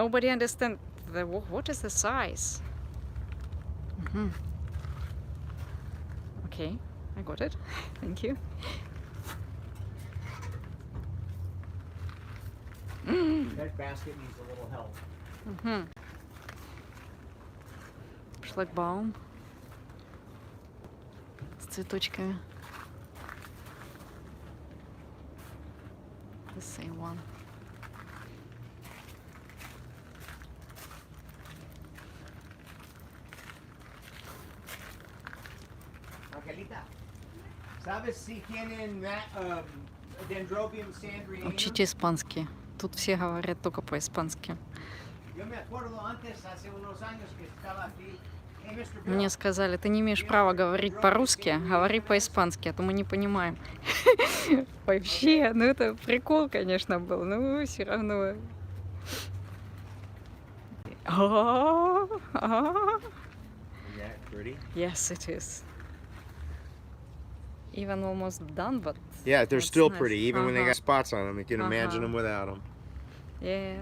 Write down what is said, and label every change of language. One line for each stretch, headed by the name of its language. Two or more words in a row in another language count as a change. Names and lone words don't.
English: nobody understands what is the size. Okay, I got it. Thank you. That basket needs a little help.
Russian: Шлагбаум с цветочками.
English: the same one.
Spanish: Angelita, ¿sabes si tienen Dendrobium sandrianum?
Russian: Учите испанский. Тут все говорят только по-испански.
Spanish: Yo me acuerdo antes, hace unos años que estaba aquí.
English: Hey, Mr. Bill,
Russian: Мне сказали, ты не имеешь права говорить по-русски, говори по-испански, а то мы не понимаем. Вообще, ну это прикол, конечно, был, но все равно.
English: Isn't that pretty? Yes, it is. Even almost done, but Yeah, they're That's still nice. pretty, even when they Uh-huh. got spots on them. You can imagine Uh-huh. them without them. yeah.